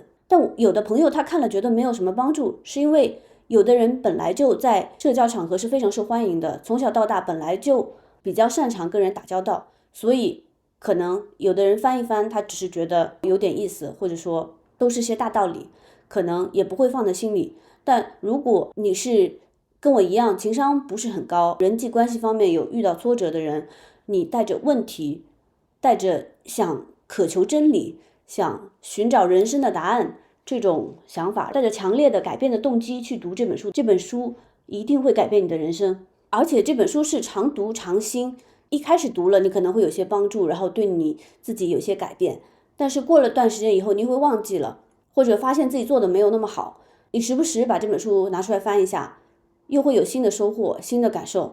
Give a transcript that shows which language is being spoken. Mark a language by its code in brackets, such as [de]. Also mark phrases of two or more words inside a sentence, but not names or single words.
[zh] 但有的朋友他看了覺得沒有什麼幫助，是因為有的人本來就在社交場合是非常受歡迎的，從小到大本來就比較擅長跟人打交道，所以可能有的人翻一翻，他只是覺得有點意思，或者說都是些大道理，可能也不會放在心裡。但如果你是跟我一樣情商不是很高，人際關係方面有遇到挫折的人，你帶着問題，帶着想渴求真理，想尋找人生的答案這種想法，帶着強烈的改變的動機去讀這本書，這本書一定會改變你的人生。而且這本書是常讀常新，一開始讀了你可能會有些幫助，然後對你自己有些改變，但是過了段時間以後你會忘記了，或者發現自己做的沒有那麼好，你時不時把這本書拿出來翻一下，又會有新的收穫，新的感受。